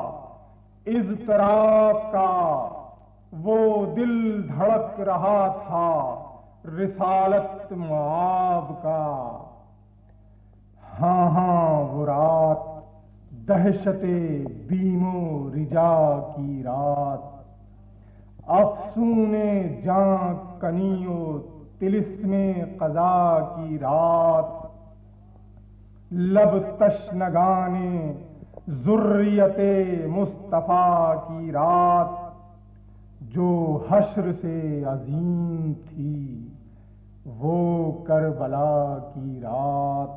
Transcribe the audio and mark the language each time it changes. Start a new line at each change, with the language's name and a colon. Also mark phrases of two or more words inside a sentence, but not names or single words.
Urdu: اضطراب کا، وہ دل دھڑک رہا تھا رسالت معاب کا۔ ہاں ہاں وہ رات دہشت بیم و رجا کی رات، افسون جاں کنی و طلسم قضا کی رات، لب تشنگان ذریت مصطفیٰ کی رات، جو حشر سے عظیم تھی وہ کربلا کی رات۔